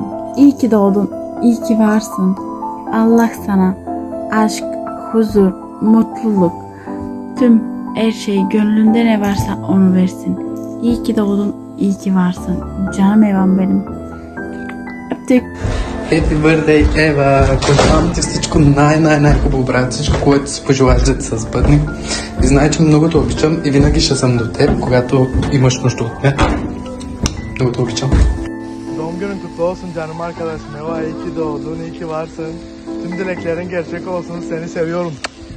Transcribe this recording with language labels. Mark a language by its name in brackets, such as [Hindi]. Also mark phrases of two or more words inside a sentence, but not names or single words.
[Turkish] İyi ki doğdun, iyi ki varsın. Allah sana aşk, huzur, mutluluk, tüm her şey gönlünde ne varsa onu versin. İyi ki doğdun, iyi ki varsın. Canım Evam benim. Öptük. [English] Happy birthday, Ева! [Bulgarian] Пожелавам ти всичко най-хубаво, брат. Всичко, което си пожелаеш да ти се сбъдне. И знай, че много те обичам и винаги ще съм до теб, когато имаш нужда от мен. Много те обичам. [Turkish] Doğum günün kutlu olsun canım arkadaşım. Eva, iyi ki doğdun, iyi ki varsın. Tüm dileklerin gerçek olsun. Seni seviyorum.